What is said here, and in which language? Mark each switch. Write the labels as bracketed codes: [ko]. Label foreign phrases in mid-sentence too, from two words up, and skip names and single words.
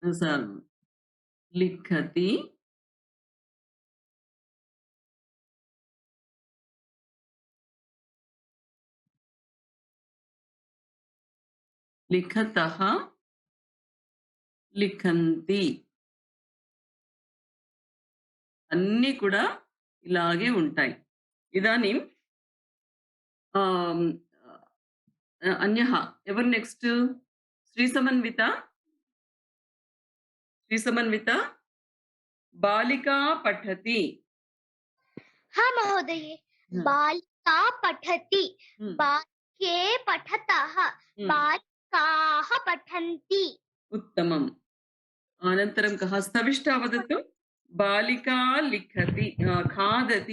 [sa] लिखति, लिखतः, लिखन्ति. [te] అన్నీ కూడా ఇలాగే ఉంటాయి. [sa] ఇదానీం అన్యః [te] ఎవరు నెక్స్ట్? [sa] శ్రీ సమన్విత. శ్రీ సమన్విత బాలికా పఠతి. हाँ महोदय बालिका पठति बालिके पठतः बालिकाः पठन्ति उत्तमम्. अनन्तरं कः? स्तविष्टा वदतु. बालिका लिखति, खादति.